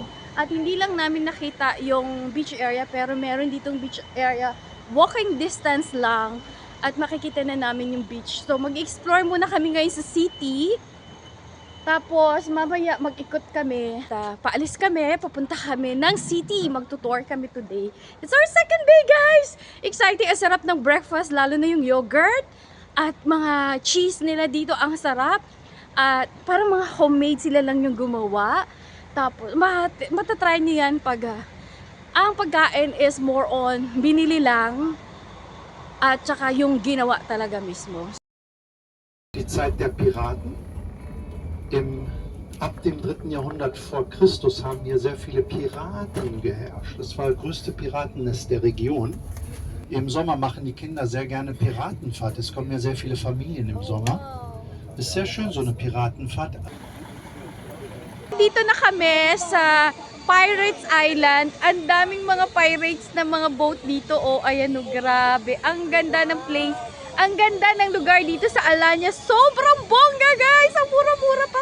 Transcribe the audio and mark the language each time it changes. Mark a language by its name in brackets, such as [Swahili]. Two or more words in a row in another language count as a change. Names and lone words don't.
[Filipino] At hindi lang namin nakita yung [English] beach area, [Filipino] pero meron ditong [English] beach area, walking distance [Filipino] lang, at makikita na namin yung beach. So mag-explore muna kami ngayon sa city, tapos mamaya mag-ikot kami. Paalis kami, papunta kami ng city, magtutour kami today. [English] It's our second day, guys! [Filipino] Exciting, ang sarap ng breakfast, lalo na yung yogurt. At mga cheese nila dito ang sarap. At parang mga homemade sila lang yung gumawa. Tapos matatry niyo yan pag ang pagkain [English] is more on [Filipino] binili lang. at saka yung ginawa talaga mismo. [German] Die Zeit der Piraten. Ab dem 3. Jahrhundert vor Christus haben hier sehr viele Piraten geherrscht. Das war das größte Piratennest der Region. Im Sommer machen die Kinder sehr gerne Piratenfahrt. Es kommen ja sehr viele Familien im Sommer. Ist sehr schön, so eine Piratenfahrt. [Filipino] Dito na kami sa Pirates Island. Ang daming mga pirates na mga boat dito. Oh, ayan o, grabe. Ang ganda ng place. Ang ganda ng lugar dito sa Alanya. Sobrang bongga, guys! Ang mura-mura pa.